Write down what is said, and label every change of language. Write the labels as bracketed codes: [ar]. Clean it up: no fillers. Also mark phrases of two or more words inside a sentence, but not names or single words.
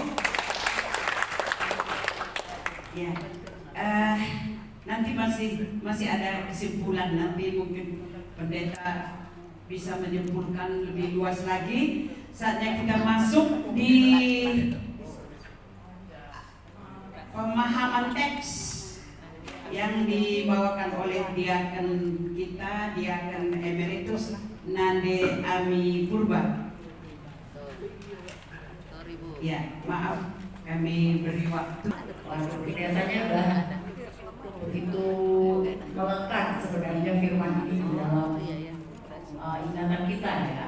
[id] Ya, nanti masih ada kesimpulan. Nanti mungkin pendeta bisa menyimpulkan lebih luas lagi. Saatnya kita masuk di pemahaman teks yang dibawakan oleh diaken kita, diaken emeritus Nande Ami Purba. Sorry Bu. Ya, maaf kami beri waktu. Waduh, kelihatannya udah begitu melekat sebenarnya firman ini di dalam ingatan kita ya.